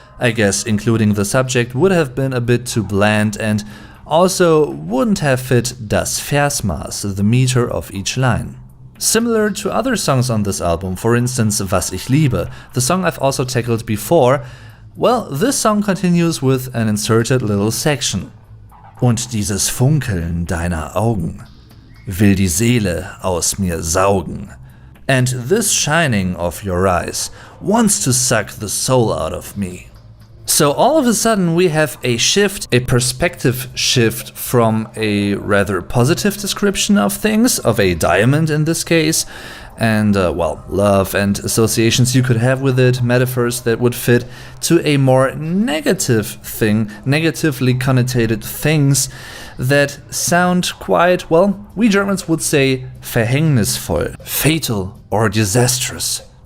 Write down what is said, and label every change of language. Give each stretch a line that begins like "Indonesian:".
English: I guess including the subject would have been a bit too bland and also wouldn't have fit das Versmaß, the meter of each line. Similar to other songs on this album, for instance Was ich liebe, the song I've also tackled before, well, this song continues with an inserted little section.
German: Und dieses Funkeln deiner Augen will die Seele aus mir saugen.
English: And this shining of your eyes wants to suck the soul out of me. So all of a sudden we have a shift, a perspective shift from a rather positive description of things, of a diamond in this case, and well, love and associations you could have with it, metaphors that would fit, to a more negative thing, negatively connotated things that sound quite, well, we Germans would say verhängnisvoll, fatal or disastrous.